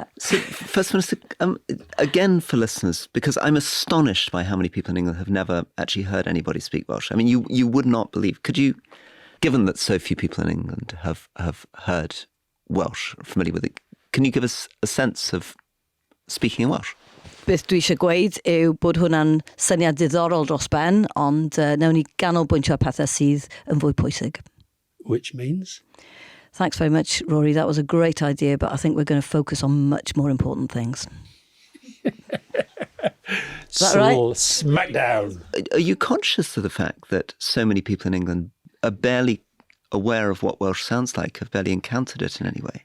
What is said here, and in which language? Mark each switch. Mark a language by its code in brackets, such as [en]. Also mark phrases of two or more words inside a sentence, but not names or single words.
[en] So, First Minister, again for listeners, because I'm astonished by how many people in England have never actually heard anybody speak Welsh. I mean, you would not believe. Could you, given that so few people in England have heard Welsh, are familiar with it, can you give us a sense of speaking in Welsh? [cy] Beth dwi eisiau gweud yw bod hwnna'n syniad diddorol dros ben, ond nawn ni ganolbwyntio ar pethau sydd yn fwy pwysig. [en] Which means? Thanks very much, Rory. That was a great idea, but I think we're going to focus on much more important things. Is that right? Smackdown. Are you conscious of the fact that so many people in England are barely aware of what Welsh sounds like, have barely encountered it in any way?